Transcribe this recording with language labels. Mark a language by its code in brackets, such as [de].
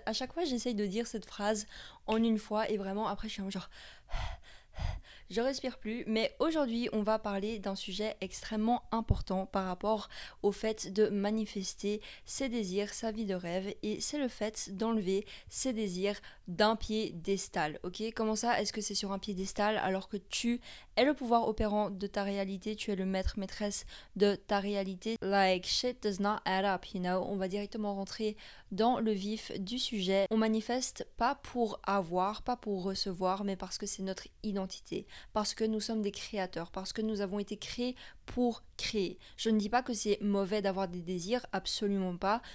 [fr] À chaque fois j'essaye de dire cette phrase en une fois et vraiment après je suis en genre je respire plus, mais aujourd'hui on va parler d'un sujet extrêmement important par rapport au fait de manifester ses désirs, sa vie de rêve, et c'est le fait d'enlever ses désirs d'un piédestal, ok? Comment ça, est-ce que c'est sur un piédestal alors que tu es le pouvoir opérant de ta réalité, tu es le maître, maîtresse de ta réalité? [en] Like, shit does not add up, you know? [fr] On va directement rentrer dans le vif du sujet. On manifeste pas pour avoir, pas pour recevoir, mais parce que c'est notre identité, parce que nous sommes des créateurs, parce que nous avons été créés pour créer. Je ne dis pas que c'est mauvais d'avoir des désirs, absolument pas.